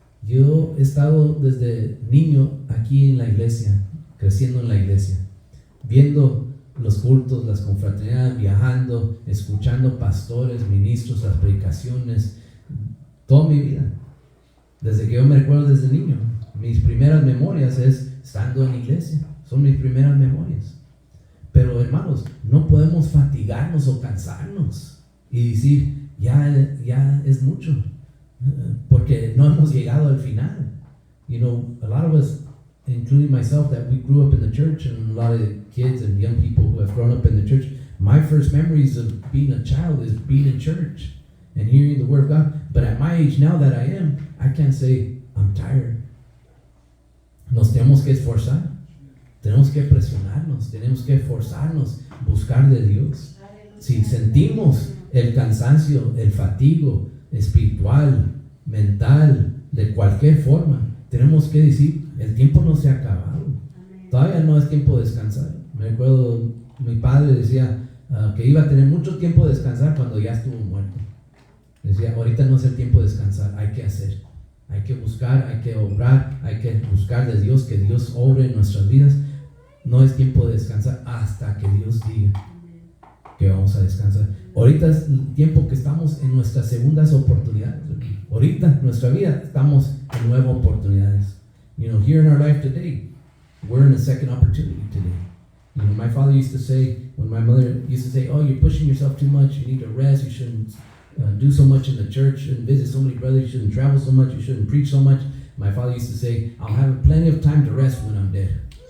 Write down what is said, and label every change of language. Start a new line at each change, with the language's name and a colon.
Spanish: Yo he estado desde niño aquí en la iglesia, creciendo en la iglesia, viendo los cultos, las confraternidades, viajando, escuchando pastores, ministros, las predicaciones, toda mi vida, desde que yo me recuerdo desde niño. Mis primeras memorias es estando en la iglesia, son mis primeras memorias. Pero hermanos, no podemos fatigarnos o cansarnos y decir, ya es mucho, porque no hemos llegado al final.
English: A lot of us, including myself, that we grew up in the church, and a lot of kids and young people who have grown up in the church, my first memories of being a child is being in church and hearing the Word of God. But at my age now that I am, I can't say, I'm tired.
Spanish: Nos tenemos que esforzar. Tenemos que presionarnos, tenemos que esforzarnos, buscar de Dios. Si sentimos el cansancio, el fatigo espiritual, mental, de cualquier forma, tenemos que decir, el tiempo no se ha acabado. Todavía no es tiempo de descansar. Me acuerdo, mi padre decía que iba a tener mucho tiempo de descansar cuando ya estuvo muerto. Decía, ahorita no es el tiempo de descansar, hay que hacer. Hay que buscar, hay que obrar, hay que buscar de Dios, que Dios obre en nuestras vidas. No es tiempo de descansar hasta que Dios diga que vamos a descansar. Ahorita es el tiempo que estamos en nuestras segundas oportunidades. Ahorita en nuestra vida estamos en nuevas oportunidades.
English: Here in our life today, we're in a second opportunity today. My father used to say, when my mother used to say, oh, you're pushing yourself too much, you need to rest, you shouldn't do so much in the church, you shouldn't visit so many brothers, you shouldn't travel so much, you shouldn't preach so much. My father used to say, I'll have plenty of time to rest when I'm dead.